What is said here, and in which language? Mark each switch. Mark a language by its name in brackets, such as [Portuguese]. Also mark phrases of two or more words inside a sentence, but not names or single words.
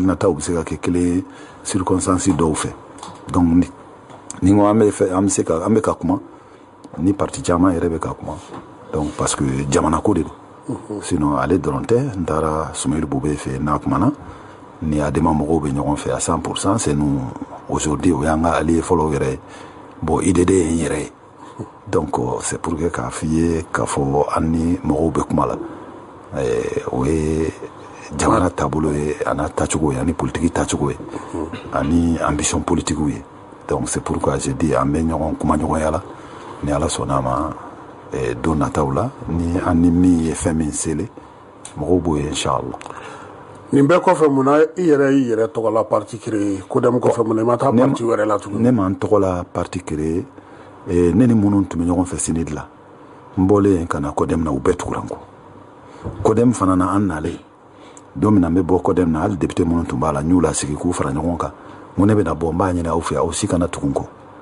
[Bambara] bɛ se ka kɛ kelen circonstance dɔw fɛ donc ni ko an bɛ ka kuma ni parti caman yɛrɛ bɛ ka kuma [French] donc parce que [Bambara] jamana ko de don sinon ale dɔrɔn tɛ n taara Soumaïla Boubé fɛ n'a kumana ni adama mɔgɔw bɛ ɲɔgɔn fɛ [French] à 100% c'est nous aujourd'hui [Bambara] o y'an ka allié fɔlɔ yɛrɛ ye bon IDD ye n yɛrɛ ye [French] donc c'est pour que [Bambara] k'a f'i ye k'a fɔ an ni mɔgɔw bɛ kuma la o ye jamana taabolo ye a n'a tacogo ye ani politique tacogo ye ani [French] ambition politique [Bambara] ye [French] donc c'est pourquoi j'ai dit [Bambara] an bɛ ɲɔgɔn kuma ɲɔgɔnya la ni ala sɔnna a ma don nataw la ni an ni min ye fɛn min sele mɔgɔw b'o ye inchallah nin bɛɛ kɔfɛ mun na i yɛrɛ tɔgɔla [French] parti créé [Bambara] kodɛmu kɔfɛ mun na i ma taa parti wɛrɛ la tuguni ne ma n tɔgɔla [French] parti créé [Bambara] ne ni minnu tun bɛ ɲɔgɔn fɛ Sénégal la n bɔlen ka na kodɛmu na u bɛɛ tugura n kɔ kodɛmu fana na an nalen don min na n bɛ bɔ kodɛmu na hali député minnu tun b'a la n y'u lasigi k'u fara ɲɔgɔn kan n ko ne bɛna bɔ n b'a ɲini aw fɛ aw si kana tugu n kɔ